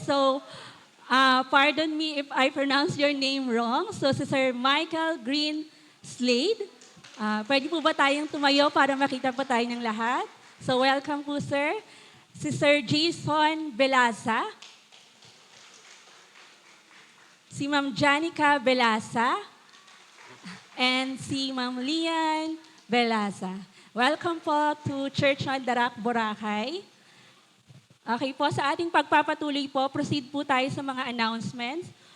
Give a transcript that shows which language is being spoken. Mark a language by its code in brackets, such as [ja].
[en] So, pardon me if I pronounce your name wrong. [tl] So, si Sir Michael Green Slade. Pwede po ba tayong tumayo para makita po tayo ng lahat? So, welcome po, sir. Si Sir Jason Belasa. Si Ma'am Janica Belasa. And si Ma'am Lian Belasa. [en] Welcome po to Church on Darak, Boracay. [tl] Okay po, sa ating pagpapatuloy po, proceed po tayo sa mga announcements.